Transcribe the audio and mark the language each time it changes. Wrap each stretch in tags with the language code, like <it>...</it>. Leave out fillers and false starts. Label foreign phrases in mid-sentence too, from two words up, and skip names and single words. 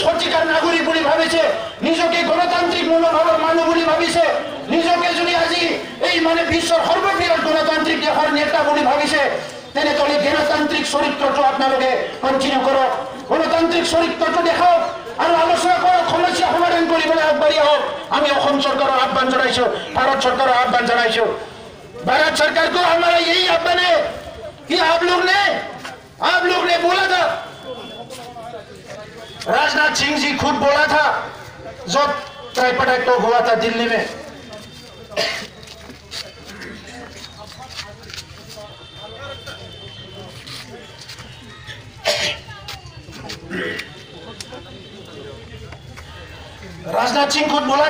<as>শতিকাৰ নাগৰিক বুলি ভাবিছে নিজকে গণতান্ত্ৰিক মনোভাৱৰ মানুহ বুলি ভাবিছে নিজকে যদি আজি এই মানে বিশ্বৰ সৰ্ববৃহৎ গণতান্ত্ৰিক দেশৰ নেতা বুলি ভাবিছে তেনেহ'লে গণতান্ত্ৰিক চৰিত্ৰটো আপোনালোকে কণ্টিনিউ কৰক গণতান্ত্ৰিক চৰিত্ৰটো দেখাওক আৰু আলোচনা কৰক সমস্যা সমাধান কৰিবলৈ আগবাঢ়ি আহক আমি অসম চৰকাৰৰ আহ্বান জনাইছো ভাৰত চৰকাৰৰ আহ্বান জনাইছো</as> <hi>भारत सरकार को हमारा यही आह्वान है कि आप लोग ने बोला था राजनाथ सिंह जी खुद बोला था जब</hi> <en>tripartite talk</en> <hi>हुआ था दिल्ली में राजनाथ सिंह खुद बोला</hi>